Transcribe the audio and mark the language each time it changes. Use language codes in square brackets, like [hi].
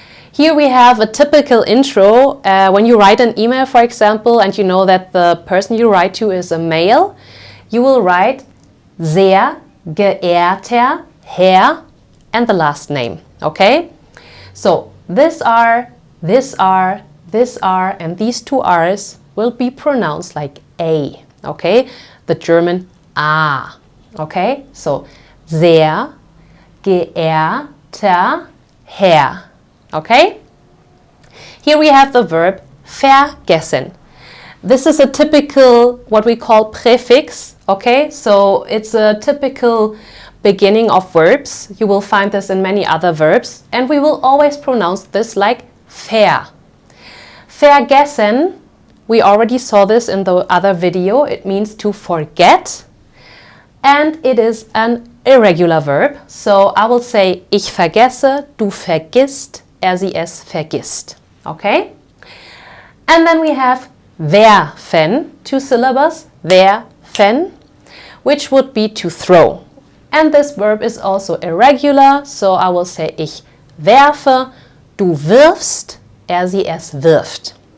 [en] Here we have a typical intro. When you write an email, for example, and you know that the person you write to is a male, you will write [de] sehr geehrter Herr [en] and the last name, okay? So this R, this R, this R, and these two R's will be pronounced like A, okay? The German A, okay? So [de] sehr geehrter Herr, okay? [en] Here we have the verb vergessen. This is a typical, what we call prefix, okay? So it's a typical beginning of verbs. You will find this in many other verbs, and we will always pronounce this like ver. Vergessen, we already saw this in the other video. It means to forget, and it is an irregular verb. So I will say [de] ich vergesse, du vergisst, sie es vergisst, okay? [en] And then we have werfen, two syllables, werfen, which would be to throw. And this verb is also irregular, so I will say [de] ich werfe, du wirfst, sie es wirft.